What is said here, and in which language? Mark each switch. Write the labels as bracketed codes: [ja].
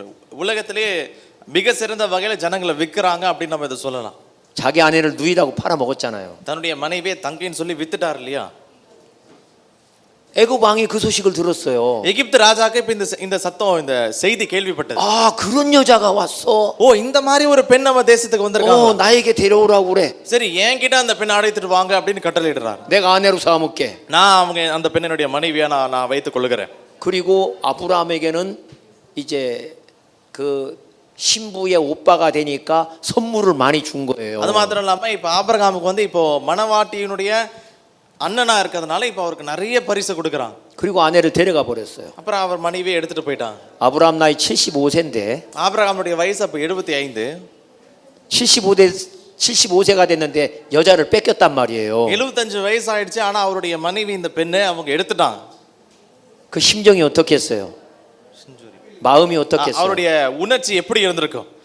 [ta] உலகத்திலே மிக சிறந்த வகையில ஜனங்களை விற்கிறாங்க அப்படின்னு நம்ம இதை சொல்லலாம். [ko] 자기 아내를 누이라고 팔아 먹었잖아요. [ta] தன்னுடைய மனைவியை தங்கைன்னு சொல்லி வித்துட்டார் இல்லையா? [ko] 애굽 왕이 그 소식을 들었어요. [ta] எகிப்து ராஜாக்கு இப்ப இந்த சத்தம் இந்த செய்தி கேள்விப்பட்டது. [ko] 아 그런 여자가 왔어. [ta] ஓ இந்த மாதிரி ஒரு பெண் நம்ம தேசத்துக்கு வந்திருக்காங்க. [ko] 나에게 데려오라고 그래. [ta] சரி என்கிட்ட அந்த பெண் அழைத்துட்டு வாங்க அப்படின்னு கட்டளையிடுறார். [ko] 내가 아내로 삼을게. [ta] நான் அந்த பெண்ணினுடைய மனைவியா நான் வைத்துக் கொள்கிறேன். [ko] 그리고 아브라함에게는 이제 그 신부의 오빠가 되니까 선물을 많이 준 거예요. [ta] அது மாத்திரம் இல்லாம இப்ப ஆபிரகாமுக்கு வந்து இப்போ மணவாட்டியினுடைய அண்ணனா இருக்கிறதுனால இப்ப அவருக்கு நிறைய பரிசு கொடுக்கறான். [ko] 그리고 아내를 데려가 버렸어요. [ta] அப்புறம் அவர் மனைவியை எடுத்துட்டு போயிட்டான். [ko] 아브라함 나이 75세인데 [ta] ஆபிரகாமுடைய வயசு அப்ப 75. [ko] 75세가 됐는데 여자를 뺏겼단 말이에요. [ta] 75 வயசு ஆயிடுச்சு. ஆனா அவருடைய மனைவி இந்த பெண்ணை அவங்க எடுத்துட்டாங்க. [ko] 그 심정이 어떻겠어요? 마음이 어떻겠어요? [ta] அவருடைய உணர்ச்சி எப்படி இருந்திருக்கும்?